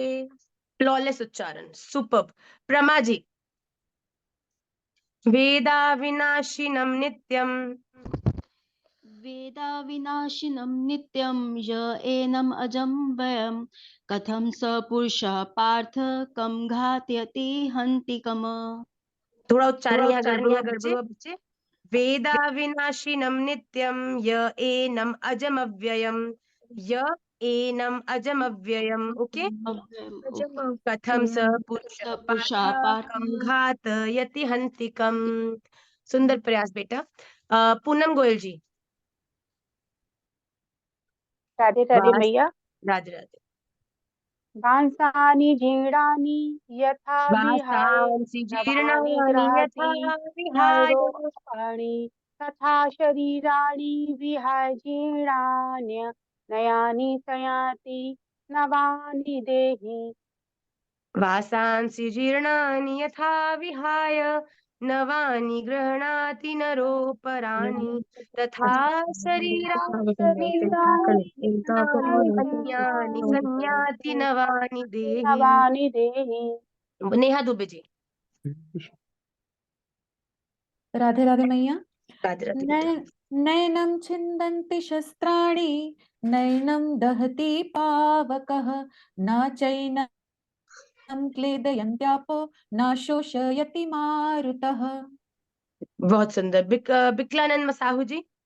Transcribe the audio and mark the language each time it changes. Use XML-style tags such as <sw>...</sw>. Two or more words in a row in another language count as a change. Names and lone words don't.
<hi>फ्लॉलेस उच्चारण, सुपर। प्रमा जी।</hi> <sa>वेदा विनाशिनं नित्यं वेदा विनाशिनं नित्यं य एनम् अजं वयं कथं स पुरुषः पार्थ कं घातयति हन्तिकम्।</sa> <hi>थोड़ा उच्चारण यहाँ गड़बड़ हुआ बच्चे।</hi> <sa>वेदा विनाशिनं नित्यं य एनम् अजम अव्ययम, य एनम् अजम अव्ययम। ओके, कथम स पुरुषः पार्थ कं घातयति हन्तिकम।</sa> <hi>सुंदर प्रयास बेटा। पूनम गोयल जी। राधे राधे मैया। राधे राधे।</hi> <sa>वांसानि जीर्णानि यथा विहाय वासांसि नवानि जीर्णानि यथा गृहाति विहाय नैरोपाणि तथा शरीराणि विहाय जीर्णान्य नयानि संयाति नवानि देहि। वासांसि जीर्णानि यथा विहाय नवानि गृह्णाति नरोपराणि तथा शरीराणि अन्यानि संयाति नवानि देहि।</sa> <hi>नेहा दुबे जी। राधे राधे मैया। राधे राधे बेटा।</hi> <sa>नैनं छिन्दन्ति शस्त्राणि नैनं दहति पावकः न चैनं क्लेदयन्त्यापो न शोषयति मारुतः।</sa> <hi>बहुत सुंदर। बिकलानंद मसाहू जी।</hi>